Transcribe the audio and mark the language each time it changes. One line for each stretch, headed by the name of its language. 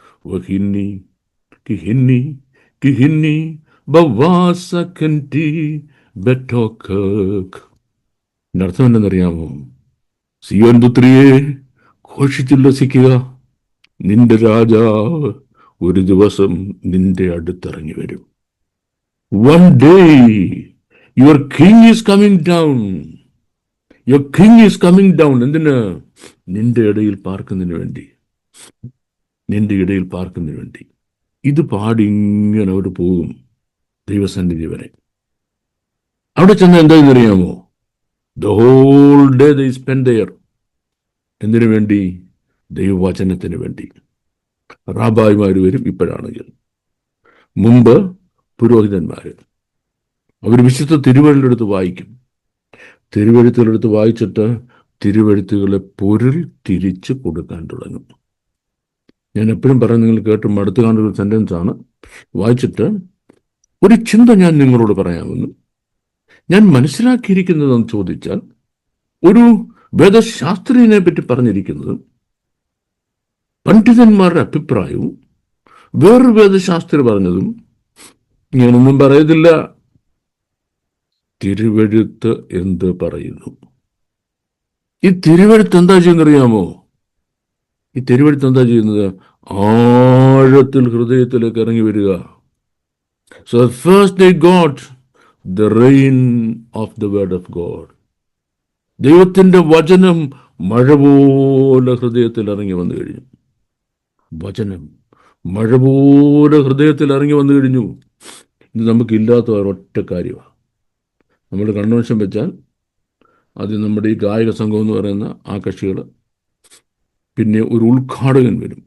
Malayalam: വഹിന്നി കിഹിന്നി കിഹിന്നി ബവാസകന്തി ബെറ്റോകക്. അർത്ഥം എന്തെന്നറിയാമോ? സിയോൻ പുത്രിയെ ഘോഷിച്ചുല്ലസിക്കുക, നിന്റെ രാജാവ് ഒരു ദിവസം നിന്റെ അടുത്തിറങ്ങി വരും.
English: One day your king is coming down. Your king is coming down.
Malayalam: എന്തിന്? നിന്റെ ഇടയിൽ പാർക്കുന്നതിന് വേണ്ടി, നിന്റെ ഇടയിൽ പാർക്കുന്നതിന് വേണ്ടി. ഇത് പാടിങ്ങനെ അവർ പോകും ദൈവസന്നിധി വരെ. അവിടെ ചെന്ന് എന്താണെന്നറിയാമോ?
English: The whole day they spend there.
Malayalam: എന്തിനു വേണ്ടി? ദൈവവചനത്തിന് വേണ്ടി. റാബായിമാർ വരും ഇപ്പോഴാണെങ്കിൽ. മുമ്പ് പുരോഹിതന്മാർ അവർ വിശുദ്ധ തിരുവഴുത്തെടുത്ത് വായിക്കും. തിരുവഴുത്തുകളെടുത്ത് വായിച്ചിട്ട് തിരുവഴുത്തുകളെ പൊരുൾ തിരിച്ച് കൊടുക്കാൻ തുടങ്ങും. ഞാൻ എപ്പോഴും പറയാൻ നിങ്ങൾ കേട്ട് മടുത്തു കാണുന്ന ഒരു സെൻറ്റൻസ് ആണ്. വായിച്ചിട്ട് ഒരു ചിന്ത ഞാൻ നിങ്ങളോട് പറയാമെന്ന് ഞാൻ മനസ്സിലാക്കിയിരിക്കുന്നതെന്ന് ചോദിച്ചാൽ, ഒരു വേദശാസ്ത്രീയനെ പറ്റി പറഞ്ഞിരിക്കുന്നതും പണ്ഡിതന്മാരുടെ അഭിപ്രായവും വേറൊരു വേദശാസ്ത്രി പറഞ്ഞതും ഞാനൊന്നും പറയത്തില്ല. തിരുവെഴുത്ത് എന്ത് പറയുന്നു? ഈ തിരുവെഴുത്ത് എന്താ ചെയ്യുന്നറിയാമോ? ഈ തിരുവെഴുത്ത് എന്താ ചെയ്യുന്നത്? ആഴത്തിൽ ഹൃദയത്തിലേക്ക് ഇറങ്ങി വരിക.
English: So first they got the rain of the word of God.
Malayalam: ദൈവത്തിന്റെ വചനം മഴ പോലെ ഹൃദയത്തിൽ ഇറങ്ങി വന്നു കഴിഞ്ഞു. വചനം മഴ പോലെ ഹൃദയത്തിൽ ഇറങ്ങി വന്നു കഴിഞ്ഞു. ഇത് നമുക്കില്ലാത്ത ഒരൊറ്റ കാര്യമാണ്. നമ്മൾ കൺവെൻഷൻ വെച്ചാൽ അത് നമ്മുടെ ഈ ഗായക സംഘം എന്ന് പറയുന്ന ആ കക്ഷികൾ, പിന്നെ ഒരു ഉദ്ഘാടകൻ വരും.